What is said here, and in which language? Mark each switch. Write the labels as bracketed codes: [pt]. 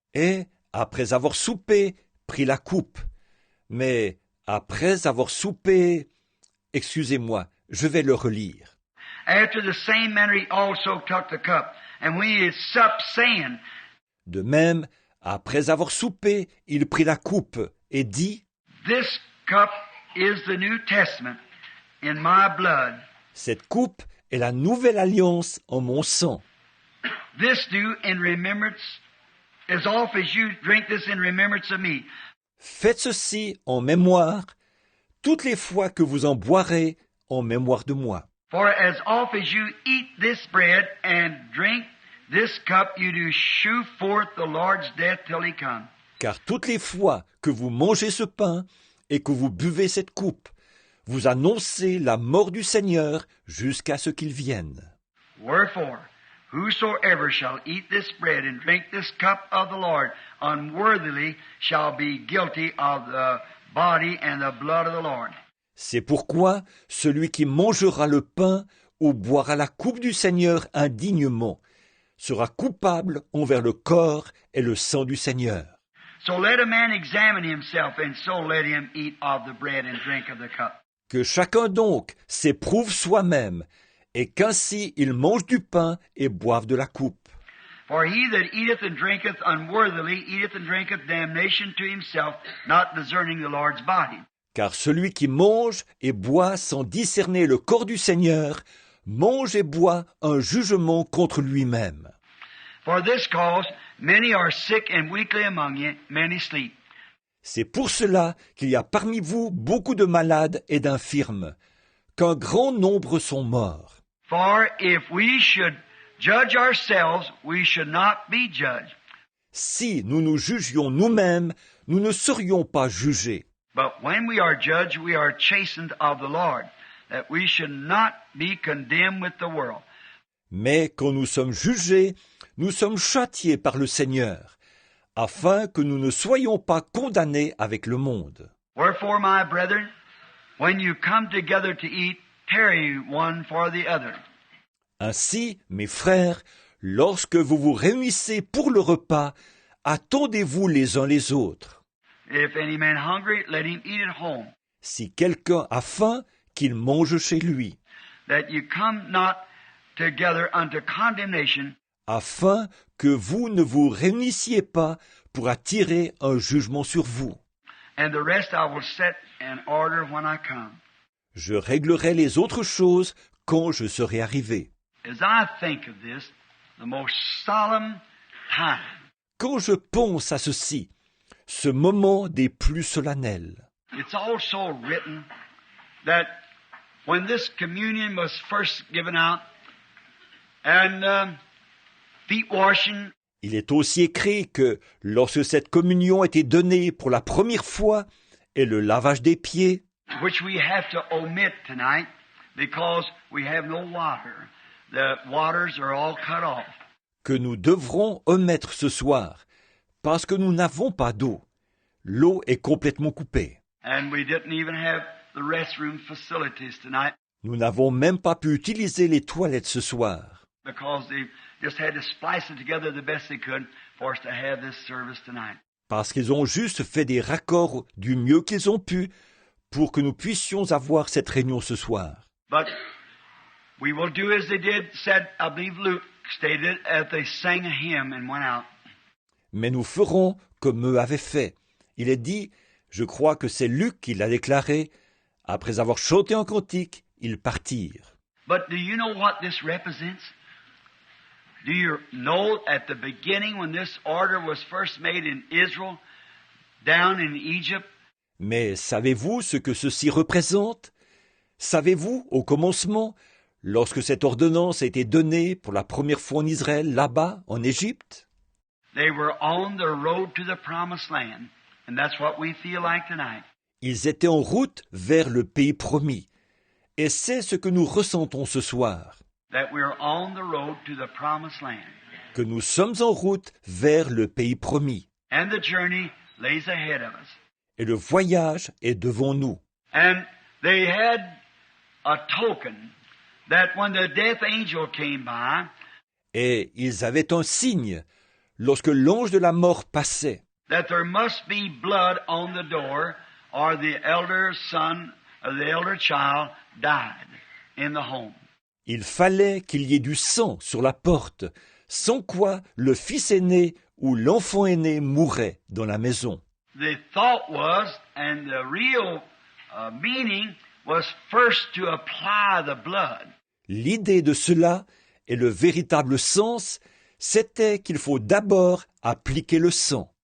[fr] Et, après avoir soupé, prit la coupe. Mais, après avoir soupé... Excusez-moi, je vais le relire. [en] After the same manner he also took the cup. And when he had supped, saying, [fr] De même, après avoir soupé, il prit la coupe et dit, [en] This cup is the New Testament in my blood. [fr] Cette coupe est la nouvelle alliance en mon sang. [en] This do in remembrance, as oft as you drink this in remembrance of me. [fr] Faites ceci en mémoire, toutes les fois que vous en boirez en mémoire de moi. [en] For as oft as you eat this bread and drink this cup, you do shew forth the Lord's death till he come. [fr] Car toutes les fois que vous mangez ce pain et que vous buvez cette coupe, vous annoncez la mort du Seigneur jusqu'à ce qu'il vienne. [en] Wherefore, whosoever shall eat this bread and drink this cup of the Lord unworthily shall be guilty of the body and the blood of the Lord. [fr] C'est pourquoi celui qui mangera le pain ou boira la coupe du Seigneur indignement sera coupable envers le corps et le sang du Seigneur. [en] So let a man examine himself, and so let him eat of the bread and drink of the cup. [fr] Que chacun donc s'éprouve soi-même, et qu'ainsi il mange du pain et boive de la coupe. [en] For he that eateth and drinketh unworthily eateth and drinketh damnation to himself, not discerning the Lord's body. [fr] Car celui qui mange et boit sans discerner le corps du Seigneur, mange et boit un jugement contre lui-même. [en] For this cause many are sick and weakly among you, many sleep. [fr] C'est pour cela qu'il y a parmi vous beaucoup de malades et d'infirmes, qu'un grand nombre sont morts. [en] For if we should judge ourselves, we should not be judged. [fr] Si nous nous jugions nous-mêmes, nous ne serions pas jugés. [en] But when we are judged, we are chastened of the Lord, that we should not be condemned with the world. [fr] Mais quand nous sommes jugés, nous sommes châtiés par le Seigneur, afin que nous ne soyons pas condamnés avec le monde. [en] Wherefore, my brethren, when you come together to eat, tarry one for the other. [fr] Ainsi, mes frères, lorsque vous vous réunissez pour le repas, attendez-vous les uns les autres. [en] If any man hungry, let him eat at home, [fr] Si quelqu'un a faim, qu'il mange chez lui, [en] that you come not together unto condemnation. [fr] afin que vous ne vous réunissiez pas pour attirer un jugement sur vous. [en] And the rest I will set in order when I come. [fr] Je réglerai les autres choses quand je serai arrivé. [en] As I think of this, the most solemn time, [fr] Quand je pense à ceci, ce moment des plus solennels, [en] it's also written that when this communion was first given out, and feet washing, [fr] il est aussi écrit que lorsque cette communion était donnée pour la première fois et le lavage des pieds, [en] which we have to omit tonight because we have no water. The waters are all cut off. [fr] que nous devrons omettre ce soir, parce que nous n'avons pas d'eau. L'eau est complètement coupée. [en] And we didn't even have the restroom facilities tonight [fr] Nous n'avons même pas pu utiliser les toilettes ce soir, [en] because they just had to splice it together the best they could for us to have this service tonight. [fr] parce qu'ils ont juste fait des raccords du mieux qu'ils ont pu pour que nous puissions avoir cette réunion ce soir. [en] But we will do as they did, said, I believe Luke stated, as they sang a hymn and went out. [fr] Mais nous ferons comme eux avaient fait. Il est dit, je crois que c'est Luc qui l'a déclaré, après avoir chanté un cantique, ils partirent. [en] But do you know what this represents? Do you know at the beginning when this order was first made in Israel, down in Egypt, [fr] Mais savez-vous ce que ceci représente? Savez-vous, au commencement, lorsque cette ordonnance a été donnée pour la première fois en Israël, là-bas, en Égypte? [en] they were on the road to the promised land. And that's what we feel like tonight. [fr] Ils étaient en route vers le pays promis. Et c'est ce que nous ressentons ce soir, [en] That we're on the road to the promised land. [fr] que nous sommes en route vers le pays promis. [en] And the journey lays ahead of us. [fr] Et le voyage est devant nous. [en] And they had a token that when the death angel came by, [fr] Et ils avaient un signe lorsque l'ange de la mort passait, [en] that there must be blood on the door, or the elder son or the elder child died in the home. [fr] il fallait qu'il y ait du sang sur la porte, sans quoi le fils aîné ou l'enfant aîné mourrait dans la maison. [en] The thought was, and the real meaning was first to apply the blood. [fr] L'idée de cela et le véritable sens, c'était qu'il faut d'abord appliquer le sang.